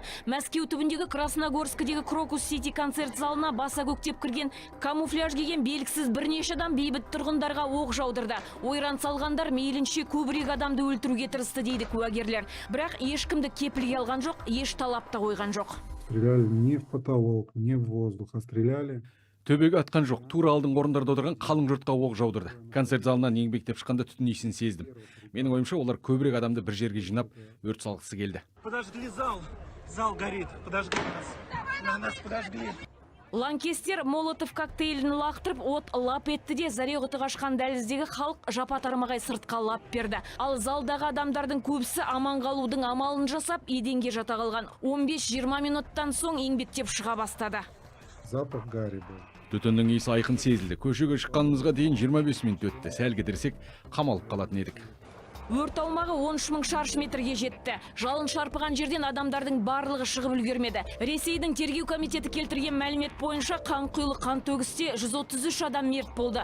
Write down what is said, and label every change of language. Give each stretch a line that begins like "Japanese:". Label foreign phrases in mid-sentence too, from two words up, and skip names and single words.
Kazakh: Мәскеу түбіндегі Красногорскідегі Крокус Сити концерт залына баса көктеп кірген камуфляж киген белгісіз бірнеше адам бейбіт тұрғындарға оқ жаудырды. Ойран салғандар мейлінше көбірек адамды өлтіруге тырысты дейді куәгерлер. Бірақ ешкімді кепілге алған жоқ, еш талап та қойған жоқ.
Russian: Стреляли не в потолок, не в воздух, а стреляли.
Kazakh: Төбеге атқан жоқ, тура алдың орындарда отырған қалың жұртқа оқ жаудырды. Концерт залынан еңбектеп шыққанда түтін иісін сездім. Менің ойымша, олар көбірек адамды бір жерге жинап, өрт салғысы келді.
Russian: Подожгли зал. Зал горит. Подожгли нас. Нас подожгли.
Kazakh: Лаңкестер молотов коктейлін лақтырып, от лап етті де зареғыты қашқан дәліздегі халық жапа-тармағай сыртқа лап берді. Ал залдағы адамдардың көбісі аман қалудың амалын жасап, еденге жата қалған. 15-20 минуттан соң еңбектеп шыға бастады.
Russian: Запах гари был.
Kazakh: Түтіннің иісі айқын сезілді. Көшеге шыққанымызға дейін 25 минут өтті. Сәл кідірсек, қамалып қалатын едік. Өрт аумағы 13 000 шаршы метрге жетті. Жалын шарпыған жерден адамдардың барлығы шығып үлгермеді. Ресейдің тергеу комитеті келтірген мәлімет бойынша қанқұйлы қантөгісте 133 адам мерт болды.